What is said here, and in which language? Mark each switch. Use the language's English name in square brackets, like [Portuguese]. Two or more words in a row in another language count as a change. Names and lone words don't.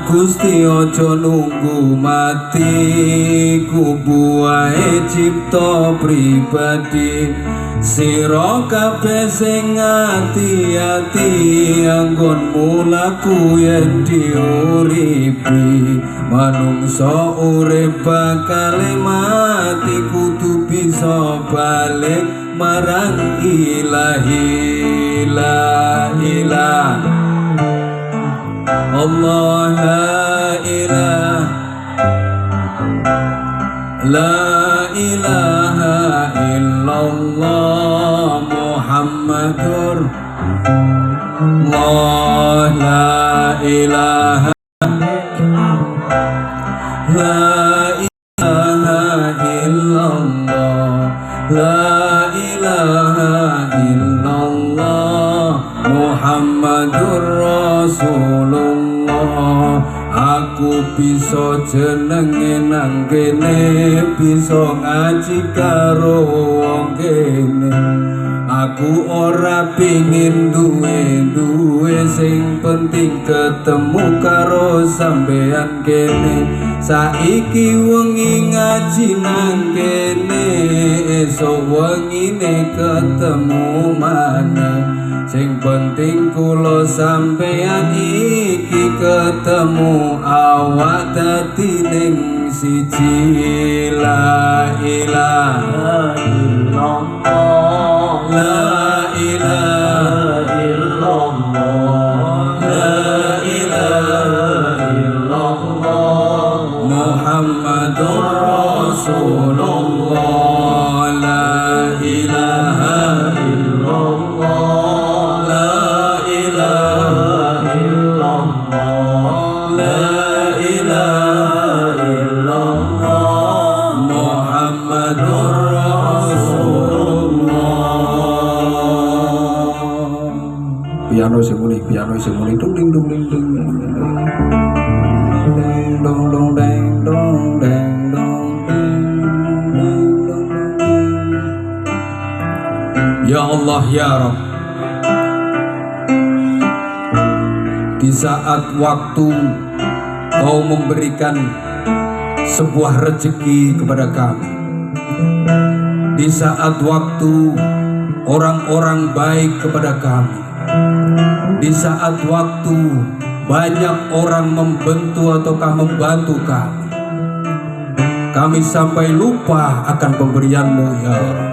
[Javanese] Gusti aja nunggu mati, kubu wae cipta pribadi, sira kabeh sing ati-ati anggon mulaku yen diuripi, manungsa urip bakal mati kudu bisa balik marang ilahi, [Arabic] لا إله الله، لا إله إلا الله محمد, لا إله إلا الله، لا إله إلا الله محمد رسول الله. [Javanese] Aku bisa jenenge nang kene, bisa ngaji karo wong kene, Aku ora pingin duwe sing penting ketemu karo sampean kene. Saiki wengi ngaji nang kene, esok wengine ketemu maneh. Sing penting kula sampean iki ketemu, awak dadi ning siji. [Arabic] لا إله إلا الله، لا إله إلا الله، لا إله إلا الله، محمد رسول الله. لا إله إلا الله، لا إله إلا الله، لا إله إلا الله, محمد رسول الله. [Javanese] Piano sing muni dung ding dung ding dung ding dong dong deng dong deng dong deng. [Arabic] يا الله يا رب, [Indonesian] di saat waktu Kau memberikan sebuah rezeki kepada kami, di saat waktu orang-orang baik kepada kami, di saat waktu banyak orang membantu ataukah membantu kami sampai lupa akan pemberian-Mu [Arabic] يا الله.